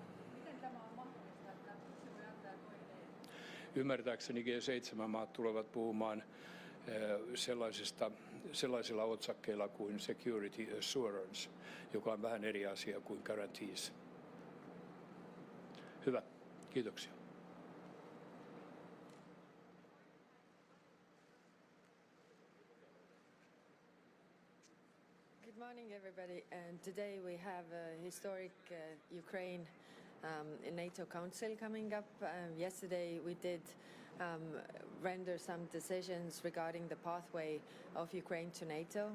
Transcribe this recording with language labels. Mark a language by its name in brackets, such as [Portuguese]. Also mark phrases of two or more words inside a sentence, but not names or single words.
[Finnish] Miten tämä on mahdollista, että yksi voi antaa ja toinen ei? Ymmärtääkseni G7-maat tulevat puhumaan sellaisilla otsakkeilla kuin [English] security assurance, [Finnish] joka on vähän eri asia kuin guarantees. Hyvä, kiitoksia. [English] Good morning, everybody. And today we have a historic Ukraine NATO Council coming up. Yesterday we did render some decisions regarding the pathway of Ukraine to NATO.